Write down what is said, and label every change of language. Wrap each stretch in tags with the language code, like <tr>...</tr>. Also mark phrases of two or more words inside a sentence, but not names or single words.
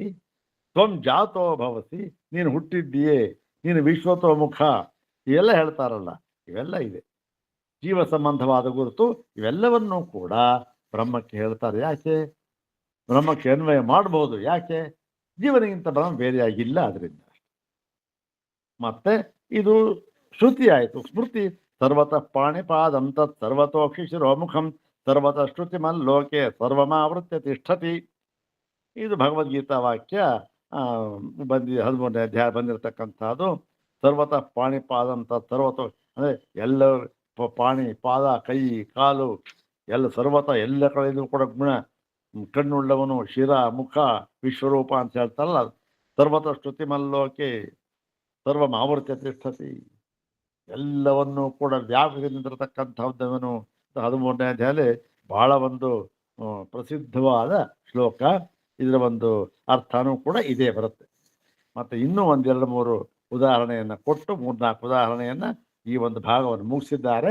<sa>ತ್ವಂ ಜಾತೋ ಭವಸಿ,</sa> <kn>ನೀನು ಹುಟ್ಟಿದ್ದೀಯೇ, ನೀನು</kn> <sa>ವಿಶ್ವತೋ ಮುಖ,</sa> <kn>ಇವೆಲ್ಲ ಹೇಳ್ತಾರಲ್ಲ, ಇವೆಲ್ಲ ಇದೆ. ಜೀವ ಸಂಬಂಧವಾದ ಗುರುತು ಇವೆಲ್ಲವನ್ನೂ ಕೂಡ ಬ್ರಹ್ಮಕ್ಕೆ ಹೇಳ್ತಾರೆ. ಯಾಕೆ? ಬ್ರಹ್ಮಕ್ಕೆ ಅನ್ವಯ ಮಾಡಬಹುದು. ಯಾಕೆ? ಜೀವನಿಗಿಂತ ಬ್ರಹ್ಮ ಬೇರೆಯಾಗಿಲ್ಲ, ಅದರಿಂದ. ಮತ್ತೆ ಇದು ಶ್ರುತಿ ಆಯಿತು.</kn> <sa>ಸ್ಮೃತಿ ಸರ್ವತಃ ಪಾಣಿಪಾದಂ ತತ್ ಸರ್ವತೋಕ್ಷಿ ಶಿರೋಮುಖಂ ಸರ್ವತಃ ಶ್ರುತಿ ಮಲ್ಲೋಕೆ ಸರ್ವಮಾವೃತ್ಯ ತಿಷ್ಠತಿ.</sa> <kn>ಇದು ಭಗವದ್ಗೀತಾ ವಾಕ್ಯ ಬಂದಿ 13ನೇ ಅಧ್ಯಾಯ ಬಂದಿರತಕ್ಕಂಥದ್ದು.</kn> <sa>ಸರ್ವತಃ ಪಾಣಿಪಾದಂ ತತ್ ಸರ್ವತೋ</sa> <kn>ಅಂದರೆ ಎಲ್ಲ ಪಾಣಿ, ಪಾದ, ಕೈ, ಕಾಲು ಎಲ್ಲ ಸರ್ವತಃ ಎಲ್ಲ ಕಡೆಯೂ ಕೂಡ ಗುಣ, ಕಣ್ಣುಳ್ಳವನು, ಶಿರ, ಮುಖ, ವಿಶ್ವರೂಪ ಅಂತ ಹೇಳ್ತಾರಲ್ಲ.</kn> <sa>ಸರ್ವತಃ ಶ್ರುತಿ ಮಲ್ಲೋಕೆ ಸರ್ವಂ ಆವೃತ್ಯ ತಿಷ್ಠತಿ,</sa> <kn>ಎಲ್ಲವನ್ನೂ ಕೂಡ ವ್ಯಾಪಿಸಿ ನಿಂತಿರತಕ್ಕಂಥದ್ದವನು. 13ನೇ ಅಧ್ಯಾಯದಲ್ಲಿ ಬಹಳ ಒಂದು ಪ್ರಸಿದ್ಧವಾದ ಶ್ಲೋಕ. ಇದರ ಒಂದು ಅರ್ಥನೂ ಕೂಡ ಇದೇ ಬರುತ್ತೆ. ಮತ್ತು ಇನ್ನೂ 1-2-3 ಉದಾಹರಣೆಯನ್ನು ಕೊಟ್ಟು 3-4 ಉದಾಹರಣೆಯನ್ನು ಈ ಒಂದು ಭಾಗವನ್ನು ಮುಗಿಸಿದ್ದಾರೆ.</kn>